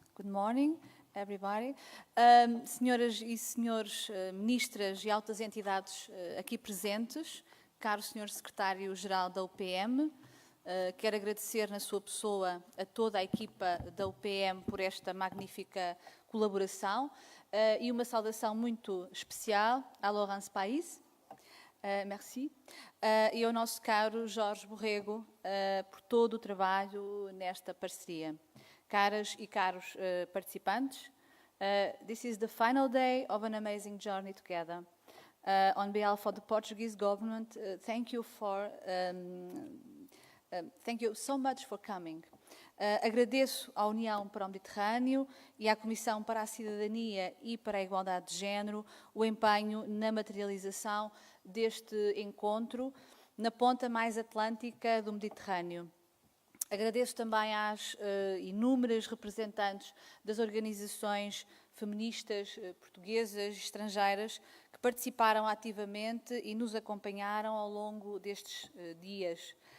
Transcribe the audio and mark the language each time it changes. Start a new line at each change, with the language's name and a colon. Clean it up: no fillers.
English: Good morning, everybody.
Portuguese: Senhoras e senhores ministras e altas entidades aqui presentes, caro senhor secretário-geral da UPM, quero agradecer na sua pessoa a toda a equipa da UPM por esta magnífica colaboração e uma saudação muito especial à Laurence País, merci, e ao nosso caro Jorge Borrego por todo o trabalho nesta parceria. Caras e caros participantes,
English: this is the final day of an amazing journey together. On behalf of the Portuguese government, thank you so much for coming.
Portuguese: Agradeço à União para o Mediterrâneo e à Comissão para a Cidadania e para a Igualdade de Género o empenho na materialização deste encontro na ponta mais atlântica do Mediterrâneo. Agradeço também às inúmeras representantes das organizações feministas portuguesas e estrangeiras que participaram ativamente e nos acompanharam ao longo destes dias.